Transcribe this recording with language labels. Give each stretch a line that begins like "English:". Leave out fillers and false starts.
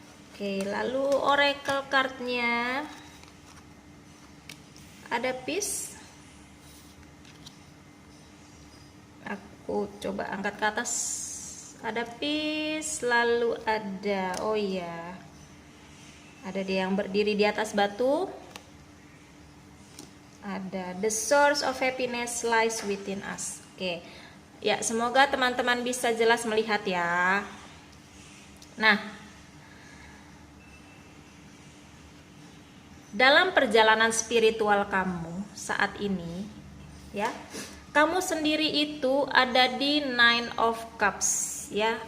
Indonesian: Oke, lalu oracle cardnya ada Peace. Aku coba angkat ke atas. Ada Peace, lalu ada ada dia yang berdiri di atas batu. Ada
English: The source of happiness lies within us.
Indonesian: Oke. Ya, semoga teman-teman bisa jelas melihat ya. Nah, dalam perjalanan spiritual kamu saat ini ya, kamu sendiri itu ada di 9 of Cups ya.